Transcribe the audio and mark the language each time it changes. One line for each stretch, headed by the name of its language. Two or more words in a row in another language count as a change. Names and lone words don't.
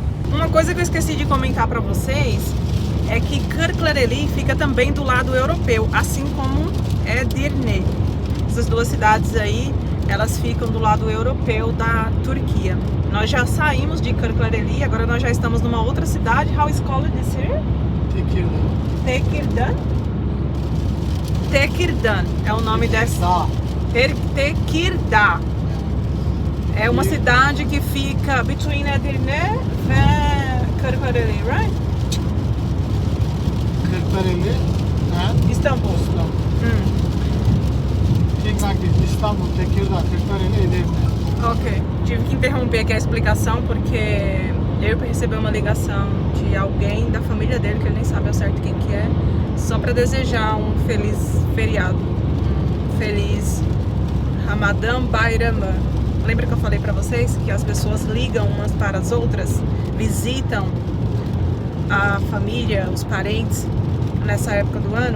Portuguese: Uma coisa que eu esqueci de comentar pra vocês é que Kırklareli fica também do lado europeu, assim como Edirne. Essas duas cidades aí, elas ficam do lado europeu da Turquia. Nós já saímos de Kırklareli, agora nós já estamos numa outra cidade.
English: How is called this here?
Portuguese: Tekirdağ. Tekirdağ é o nome dessa. Tekirdağ. É uma cidade que fica between Edirne e Kırklareli, right?
English: Kırklareli and Istambul.
Portuguese: İstanbul, Tekirdağ, Kırklareli, Edirne. Ok, tive que interromper aqui a explicação porque eu recebi uma ligação de alguém da família dele, que ele nem sabe ao certo quem que é, só para desejar um feliz feriado, um feliz Ramadã Bayramı. Lembra que eu falei para vocês que as pessoas ligam umas para as outras, visitam a família, os parentes nessa época do ano?